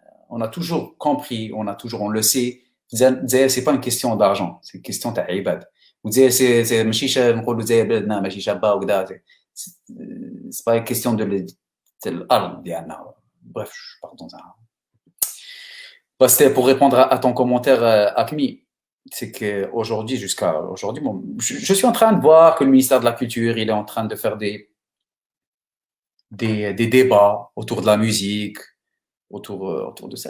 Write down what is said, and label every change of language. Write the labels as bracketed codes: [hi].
[fr] on a toujours compris, on le sait. C'est pas une question d'argent, c'est une question de [ar] عباد. [fr] C'est [ar] ماشي نقولوا الجزائر بلادنا ماشي شابه وكذا. [fr] C'est pas une question de [ar] الارض ديالنا. [fr] Bref, je pars dans un. Bah, c'était pour répondre à ton commentaire, Acmi. C'est qu'aujourd'hui, jusqu'à aujourd'hui, bon, je suis en train de voir que le ministère de la Culture, il est en train de faire des débats autour de la musique, autour de ça.